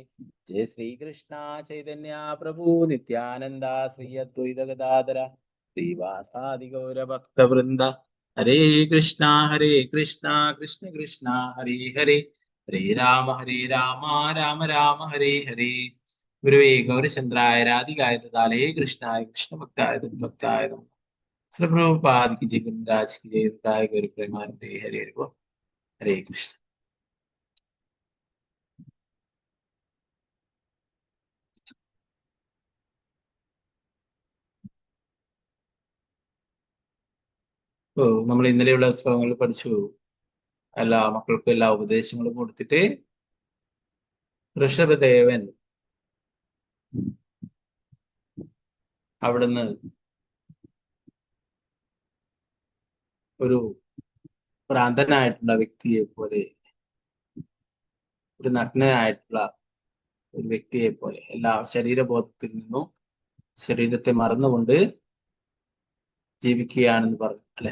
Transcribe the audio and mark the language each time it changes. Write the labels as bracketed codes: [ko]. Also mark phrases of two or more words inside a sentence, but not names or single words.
[sa] ജയ ശ്രീകൃഷ്ണ ചൈതന്യ പ്രഭു നിത്യാനന്ദ ശ്രീ അദ്വൈത ഗദാധര ശ്രീവാസാദി ഗൗരഭക്തവൃന്ദ. ഹരേ കൃഷ്ണ കൃഷ്ണ കൃഷ്ണ ഹരേ ഹരേ ഹരേ രാമ രാമ രാമ ഹരേ ഹരേ. ഗുരുവേ ഗൗരചന്ദ്രായ രാധികായ ദാലേ കൃഷ്ണായ കൃഷ്ണഭക്തായ തദ്ഭക്തായ നമഃ. [hi] പ്രഭുപാദ് की जय, गुरुराज की जय, गाय गुरु प्रेमानंदे हरे हरे बोल. हरे कृष्ण. [ml] നമ്മൾ ഇന്നലെയുള്ള ശ്ലോകങ്ങൾ പഠിച്ചു. എല്ലാ മക്കൾക്കും എല്ലാ ഉപദേശങ്ങളും കൊടുത്തിട്ട് ഋഷഭദേവൻ അവിടുന്ന് ഒരു ഭ്രാന്തനായിട്ടുള്ള വ്യക്തിയെ പോലെ, ഒരു നഗ്നനായിട്ടുള്ള ഒരു വ്യക്തിയെ പോലെ എല്ലാ ശരീരബോധത്തിൽ നിന്നും ശരീരത്തെ മറന്നുകൊണ്ട് ജീവിക്കുകയാണെന്ന് പറഞ്ഞു അല്ലെ.